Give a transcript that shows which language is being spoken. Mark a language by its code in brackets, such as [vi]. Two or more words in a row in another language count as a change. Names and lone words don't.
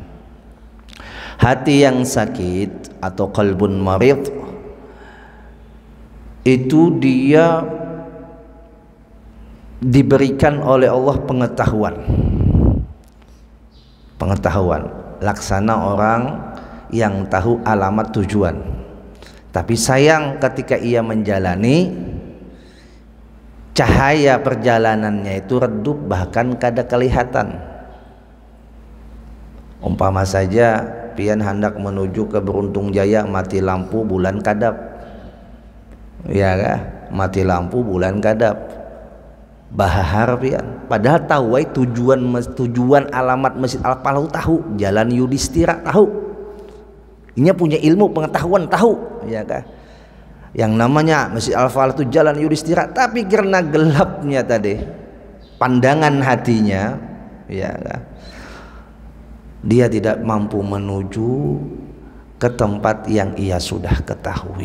[id] Hati yang sakit atau [ar] قلب مريض [id] itu dia diberikan oleh Allah pengetahuan laksana orang yang tahu alamat tujuan. Tapi sayang ketika ia menjalani, cahaya perjalanannya itu redup, bahkan kada kelihatan. Umpama saja pian hendak menuju ke Beruntung Jaya, mati lampu bulan kadap, ya kah? Mati lampu bulan kadap, bahar pian. Padahal tahu tujuan alamat Masjid Al-Falah tahu, Jalan Yudhistira tahu. Ini punya ilmu pengetahuan tahu, ya kah? Yang namanya Masjid Al-Falah itu Jalan Yudhistira, tapi karena gelapnya tadi pandangan hatinya, ya kan, dia tidak mampu menuju ke tempat yang ia sudah ketahui.